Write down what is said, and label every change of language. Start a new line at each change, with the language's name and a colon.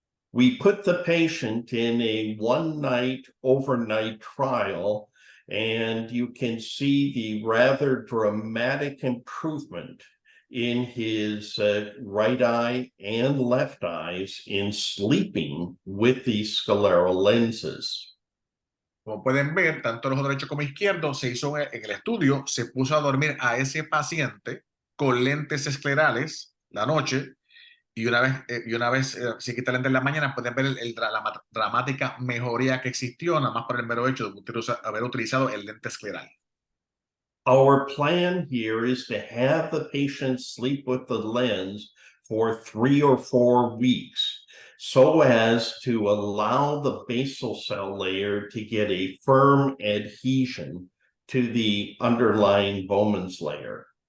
English: We put the patient in a one-night overnight trial, and you can see the rather dramatic improvement in his right eye and left eyes in sleeping with these scleral lenses.
Spanish: Como pueden ver, tanto el ojo derecho como izquierdo se hizo en el estudio, se puso a dormir a ese paciente con lentes esclerales la noche, y una vez se quita el lente en la mañana, pueden ver la dramática mejoría que existió, nada más por el mero hecho de haber utilizado el lente escleral.
English: Our plan here is to have the patient sleep with the lens for 3 or 4 weeks, so as to allow the basal cell layer to get a firm adhesion to the underlying Bowman's layer.